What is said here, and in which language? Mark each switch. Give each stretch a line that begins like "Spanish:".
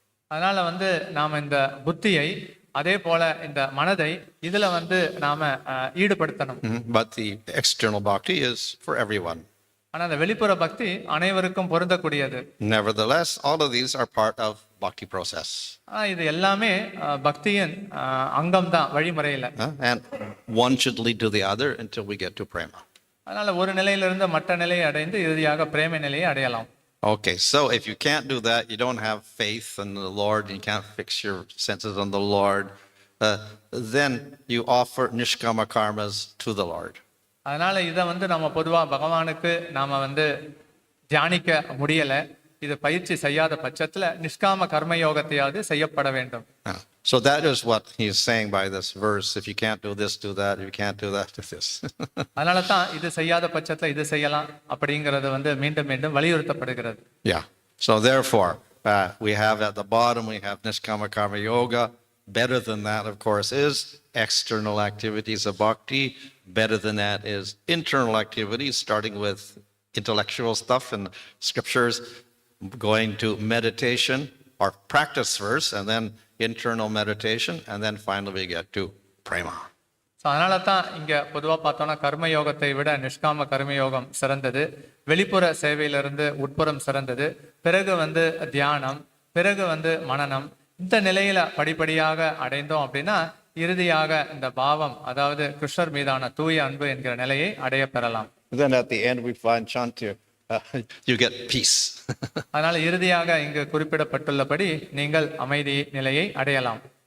Tamil: அதனால நாம இந்த புத்தியை அதே போல இந்த மனதை இதுல நாம ஈடுபடுத்தணும்.
English: But the external bhakti is for everyone.
Tamil: ஆனா அந்த வெளிப்புற பக்தி அனைவருக்கும் பொருந்தக்கூடியது.
English: Nevertheless, all of these are part of bhakti process.
Tamil: இது எல்லாமே பக்தியின் அங்கம் தான் வழிமுறையில.
English: And one should lead to the other until we get to prema.
Tamil: அதனால ஒரு நிலையிலிருந்து மற்ற நிலையை அடைந்து இறுதியாக பிரேம நிலையை அடையலாம்.
English: Okay, so if you can't do that, you don't have faith in the Lord, you can't fix your senses on the Lord, then you offer nishkama karmas to the Lord.
Tamil: அதனால இதை நம்ம பொதுவா பகவானுக்கு நாம தியானிக்க முடியல, இது பயிற்சி செய்யாத பட்சத்துல நிஷ்காம கர்ம யோகத்தையாவது செய்யப்பட வேண்டும்.
English: So that is what he is saying by this verse. If you can't do this, do that. If you can't do that, do this.
Tamil: அதனால தான் இது செய்யாத பட்சத்துல இது செய்யலாம் அப்படிங்கிறது மீண்டும் மீண்டும் வலியுறுத்தப்படுகிறது.
English: Yeah. So therefore, we have at the bottom, we have nishkama karma yoga, Better than that, of course, is external activities of bhakti. Better than that is internal activities, starting with intellectual stuff and scriptures, going to meditation or practice first, and then internal meditation, and then finally we get to prema.
Tamil: So அதனால தான் இங்கே பொதுவாக பார்த்தோன்னா கர்மயோகத்தை விட நிஷ்காம கர்மயோகம் சிறந்தது, வெளிப்புற சேவையிலிருந்து உட்புறம் சிறந்தது, பிறகு வந்து தியானம், பிறகு வந்து மனனம். இந்த நிலையில படிப்படியாக அடைந்தோம் அப்படின்னா இறுதியாக இந்த பாவம், அதாவது கிருஷ்ணர் மீதான தூய அன்பு என்கிற நிலையை அடைய பெறலாம்.
English: Then at the end we find Chantu, you get peace.
Tamil: அதனால இறுதியாக இங்கு குறிப்பிடப்பட்டுள்ளபடி நீங்கள் அமைதி நிலையை அடையலாம்.